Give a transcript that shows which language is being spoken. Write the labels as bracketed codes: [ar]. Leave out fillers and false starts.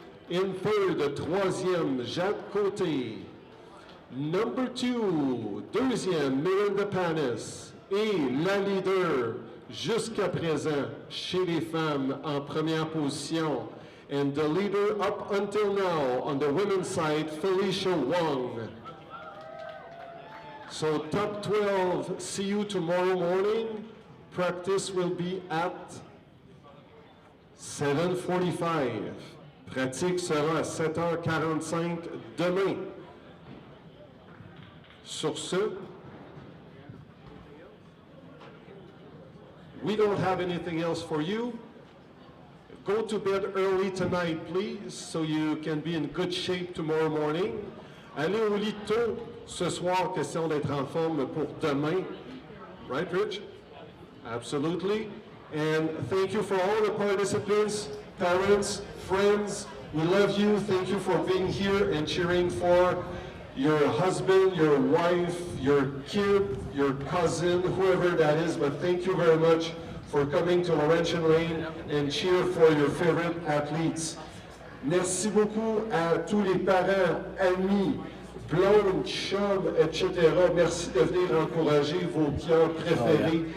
[en] In third, troisième, Jacques Côté. Number 2, deuxième, Miranda Panis. [fr] Et la leader, jusqu'à présent, chez les femmes, en première position. [en] And the leader up until now, on the women's side, Felicia Wong. So top 12, see you tomorrow morning. Practice will be at 7:45. [fr] Pratique sera à 7h45 demain. Sur ce, [en] we don't have anything else for you. Go to bed early tonight, please, so you can be in good shape tomorrow morning. [fr] Allez au lit tôt ce soir, question d'être en forme pour demain. [en] Right, Rich? Absolutely. And thank you for all the participants, parents, friends. We love you. Thank you for being here and cheering for your husband, your wife, your kid, your cousin, whoever that is. But thank you very much for coming to Laurentian Lane and cheer for your favorite athletes. [fr] Merci beaucoup à tous les parents, amis, blondes, chums, etc. Merci de venir encourager vos cœurs préférés.